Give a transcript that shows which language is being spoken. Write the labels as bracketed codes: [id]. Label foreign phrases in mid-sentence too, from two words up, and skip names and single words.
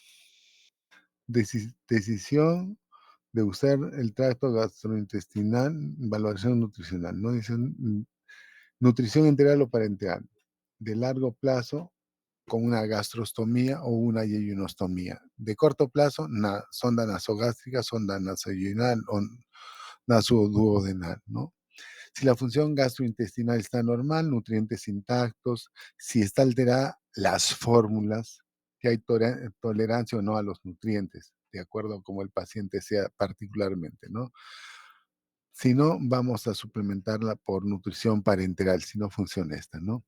[es] Decisión de usar el tracto gastrointestinal, valoración nutricional, ¿no? Dicen nutrición enteral o parenteral, de largo plazo con una gastrostomía o una yeyunostomía. De corto plazo, sonda nasogástrica, sonda nasoyunal o nasoduodenal, ¿no? Si la función gastrointestinal está normal, nutrientes intactos, si está alterada, las fórmulas, que hay tolerancia o no a los nutrientes, de acuerdo a cómo el paciente sea particularmente, ¿no? Si no, vamos a suplementarla por nutrición parenteral, si no funciona esta, ¿no?